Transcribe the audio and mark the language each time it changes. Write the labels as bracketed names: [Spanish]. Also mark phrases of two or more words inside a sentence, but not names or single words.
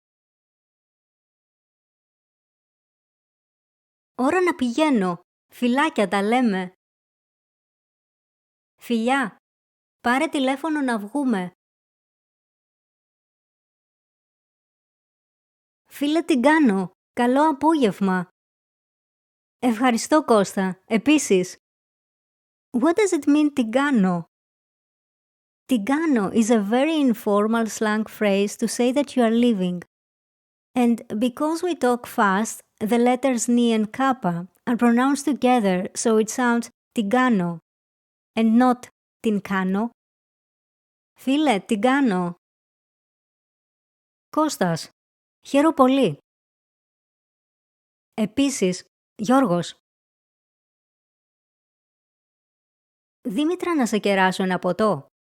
[Greek] Ώρα να πηγαίνω, φιλάκια τα λέμε. Φιλιά, πάρε τηλέφωνο να βγούμε. Φίλε τι κάνω, καλό απόγευμα. Ευχαριστώ Κώστα, επίσης. [English] What does it mean [Greek] τι κάνω? Τι κάνω [English] is a very informal slang phrase to say that you are leaving. And because we talk fast, the letters ni and kappa are pronounced together so it sounds [Greek] τι κάνω [English] and not [Greek] την κάνω. Φίλε, τι κάνω? Κώστας, χαίρο πολύ. Επίσης, Γιώργος. Δήμητρα να σε κεράσω ένα ποτό.